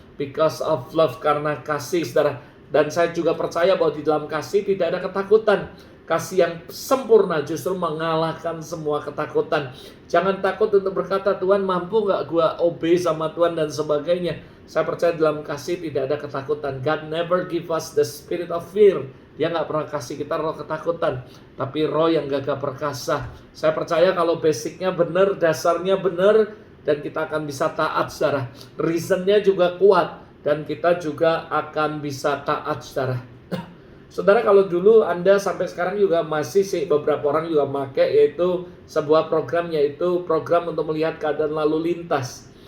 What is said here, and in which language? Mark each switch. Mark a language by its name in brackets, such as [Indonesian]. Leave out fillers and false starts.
[English] Because of love, [Indonesian] karena kasih, saudara. Dan saya juga percaya bahwa di dalam kasih tidak ada ketakutan. Kasih yang sempurna justru mengalahkan semua ketakutan. Jangan takut untuk berkata, Tuhan mampu gak gue obey sama Tuhan dan sebagainya. Saya percaya dalam kasih tidak ada ketakutan. [English] God never give us the spirit of fear. [Indonesian] Dia gak pernah kasih kita roh ketakutan, tapi roh yang gagah perkasa. Saya percaya kalau basicnya benar, dasarnya benar, dan kita akan bisa taat, saudara. Reasonnya juga kuat, dan kita juga akan bisa taat, saudara. Saudara, kalau dulu Anda sampai sekarang juga masih sih beberapa orang juga pakai, yaitu sebuah program, yaitu program untuk melihat keadaan lalu lintas.